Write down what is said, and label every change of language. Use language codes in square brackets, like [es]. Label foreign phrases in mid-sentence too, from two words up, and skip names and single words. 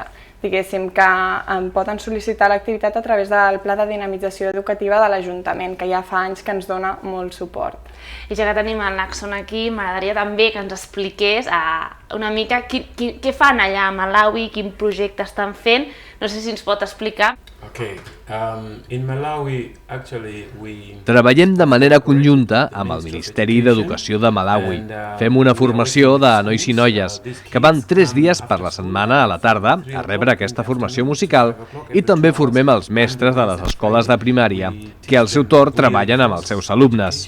[ca] Diguéssim que poden sol·licitar l'activitat a través del Pla de Dinamització Educativa de l'Ajuntament, que ja fa anys que ens dona molt suport. I ja que tenim l'Axon aquí, m'agradaria també que ens expliqués una mica què fan allà a Malawi, quin projecte estan fent. No sé si ens pot explicar. [en] In Malawi, actually, [ca] Treballem de manera conjunta amb el Ministeri d'Educació de Malawi. Fem una formació de nois i noies que van 3 dies per la setmana a la tarda a rebre aquesta formació musical, i també formem els mestres de les escoles de primària, que al seu torn treballen amb els seus alumnes.